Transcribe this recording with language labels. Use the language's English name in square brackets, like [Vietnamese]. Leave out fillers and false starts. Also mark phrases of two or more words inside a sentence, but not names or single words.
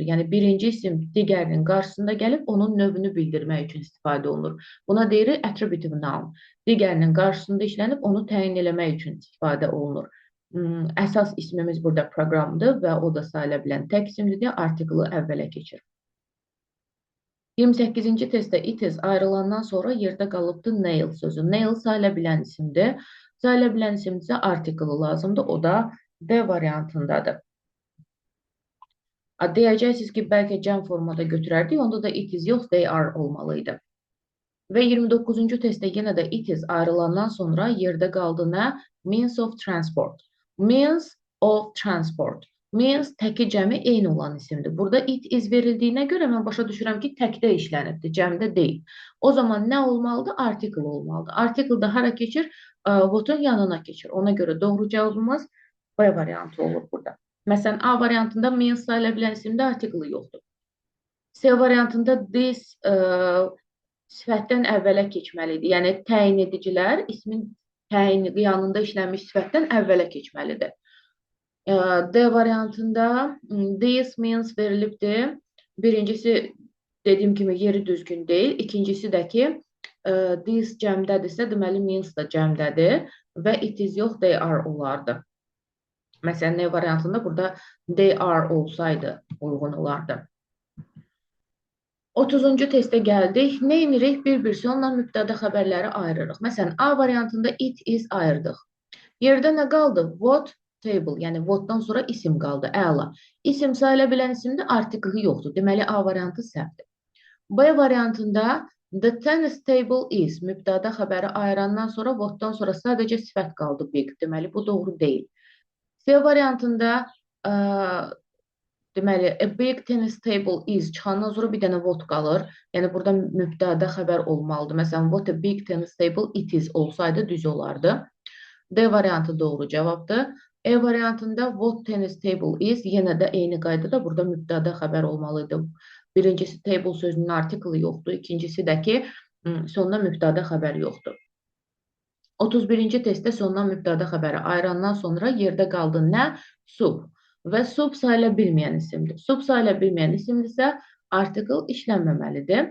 [Azerbaijani] Yəni birinci isim digərinin qarşısında gəlib onun növünü bildirmək üçün istifadə olunur. Buna deyirik [English] attributive noun. [Azerbaijani] Digərinin qarşısında işlənib onu təyin eləmək üçün istifadə olunur. Əsas ismimiz burada proqramdır və o da sayıla bilən tək isimdir deyə artiklı əvvələ keçir. 28-ci testdə [English] it is [Azerbaijani] ayrılandan sonra yerdə qalıbdır nail sözü. Nail sayıla bilən isimdir. Sayıla bilən isimdirsə artiklı lazımdır. O da D variantındadır. Deyəcəksiniz ki, bəlkə cəm formada götürərdik. Onda da [English] it is [Azerbaijani] yox, [English] they are [Azerbaijani] olmalıydı. Və 29-cu testdə yenə də [English] it is [Azerbaijani] ayrılandan sonra yerdə qaldı nə? [English] Means of transport. Means of transport. [Azerbaijani] Means təki cəmi eyni olan isimdir. Burada [English] it is [Azerbaijani] verildiyinə görə mən başa düşürəm ki, təkdə işlənibdir, cəmdə deyil. O zaman nə olmalıdır? Article olmalıdır. Article da hara keçir? What'un yanına keçir. Ona görə doğru cavabımız B variantı olur burada. Məsələn, A variantında means sayıla bilən isimdə article yoxdur. C variantında this sifətdən əvvələ keçməlidir. Yəni, təyin edicilər ismin yanında işlənmiş sifətdən əvvələ keçməlidir. D variantında [English] this means [Azerbaijani] verilibdir. Birincisi, dediyim kimi, yeri düzgün deyil. İkincisi də ki, this cəmdədirsə, deməli means da cəmdədir və [English] it is [Azerbaijani] yox, [English] they are [Azerbaijani] olardı. Məsələn, D variantında burada [English] they are [Azerbaijani] olsaydı uyğun olardı. 30-cu testə gəldik. Nə edirik? Bir sonla mübtəda xəbərləri ayırırıq. Məsələn, A variantında [English] it is [Azerbaijani] ayırdıq. Yerdə nə qaldı? [English] What table, [Azerbaijani] yəni whatdan sonra isim qaldı. Əla. İsim sayıla bilən isimdə artiklı yoxdur. Deməli, A variantı səhvdir. B variantında [English] the tennis table is [Azerbaijani] mübtəda xəbəri ayırandan sonra whatdan sonra sadəcə sifət qaldı big. Deməli, bu doğru deyil. C variantında Deməli, [English] a big tennis table is [Azerbaijani] çıxandan sonra bir dənə what qalır. Yəni burada mübtəda xəbər olmalıdır. Məsələn, [English] what a big tennis table it is [Azerbaijani] olsaydı düz olardı. D variantı doğru cavabdır. E variantında [English] what tennis table is [Azerbaijani] yenə də eyni qaydada burada mübtəda xəbər olmalıydı. Birincisi table sözünün artiklı yoxdur. İkincisi də ki sonda mübtəda xəbər yoxdur. 31-ci testdə sondan mübtəda xəbəri ayırandan sonra yerdə qaldı nə? Sub. Və sub sayıla bilməyən isimdir. Sub sayıla bilməyən isimdirsə artikl işlənməməlidir.